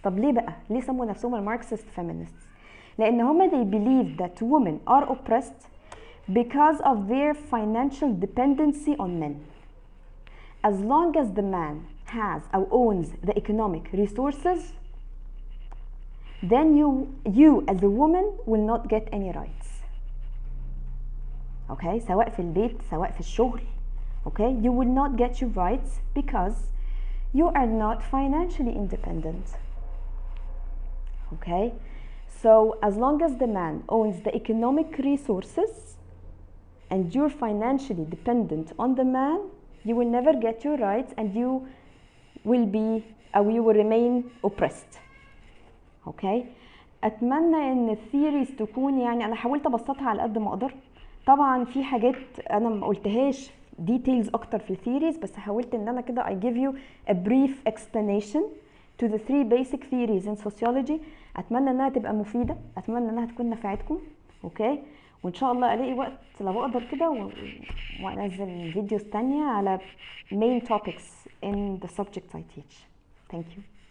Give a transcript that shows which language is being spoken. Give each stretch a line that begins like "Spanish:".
Arabic: طب ليه بقى؟ ليه سموا نفسهم Marxist feminists؟ لأن هم
English: they believe that women are oppressed because of their financial dependency on men. As long as the man has or owns the economic resources, then you as a woman will not get any rights.
Arabic: Okay, سواء في البيت سواء في الشغل.
English: Okay, you will not get your rights because you are not financially independent. Okay, so as long as the man owns the economic resources and you're financially dependent on the man, you will never get your rights and you will be or you will remain oppressed.
Arabic: Okay, اتمنى ان الثيوريز تكون يعني انا حاولت ابسطها على قد ما اقدر. طبعا في حاجات انا ما قلتهاش details اكتر في الثيوريز، بس حاولت ان انا كده
English: I give you a brief explanation to the three basic theories in sociology.
Arabic: اتمنى انها تبقى مفيده، اتمنى انها تكون نفعتكم. اوكي، وان شاء الله الاقي وقت لو اقدر كده وانزل فيديوز تانية على
English: main topics in the subject I teach. Thank you.